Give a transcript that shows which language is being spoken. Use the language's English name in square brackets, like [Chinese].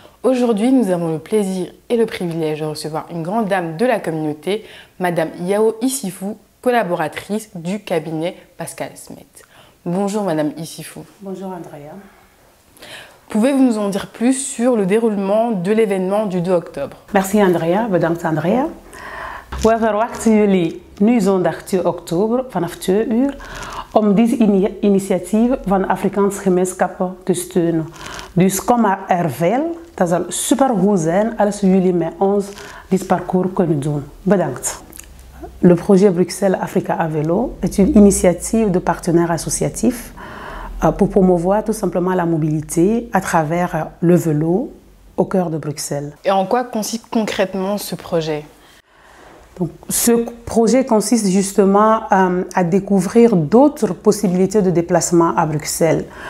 [French] Aujourd'hui, nous avons le plaisir et le privilège de recevoir une grande dame de la communauté, Madame Yao Issifou, collaboratrice du cabinet Pascal Smet. Bonjour Madame Issifou. Bonjour Andrea. Pouvez-vous nous en dire plus sur le déroulement de l'événement du 2 octobre? Merci Andrea, [Dutch] bedankt Andrea. We verwachten jullie nu zondag 2 oktober vanaf 2 uur om deze initiatieven van de Afrikaanse gemeenschappen te steunen. Dus kom maar er veel. Dat zal supergoed zijn als jullie met ons dit parcours kunnen doen. Bedankt. [French] Le projet Bruxelles Africa à vélo est une initiative de partenaires associatifs pour promouvoir tout simplement la mobilité à travers le vélo au cœur de Bruxelles. Et en quoi consiste concrètement ce projet? Donc, ce projet consiste justement à découvrir d'autres possibilités de déplacement à Bruxelles.